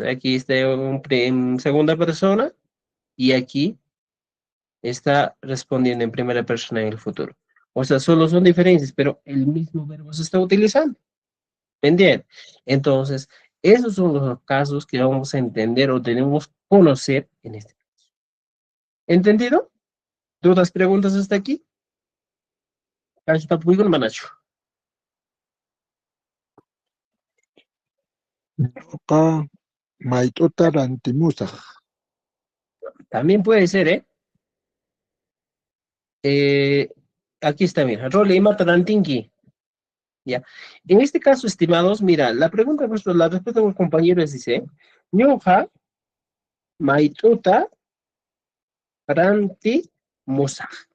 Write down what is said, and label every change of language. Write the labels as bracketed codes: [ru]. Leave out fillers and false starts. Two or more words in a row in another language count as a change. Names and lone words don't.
[es] Aquí está en segunda persona y aquí está respondiendo en primera persona en el futuro. O sea, solo son diferencias, pero el mismo verbo se está utilizando. ¿Me entiendes? Entonces, esos son los casos que vamos a entender o tenemos que conocer en este caso. ¿Entendido? ¿Dudas, preguntas hasta aquí? [qu] Ñuqa mayt'uta rantimusaq. [es] También puede ser, ¿eh? Aquí está, mira, Role y Matarantinki. Ya. En este caso, estimados, mira, la pregunta, la respuesta de los compañeros dice, [qu] Ñuja, Maituta, Ranti, Musa.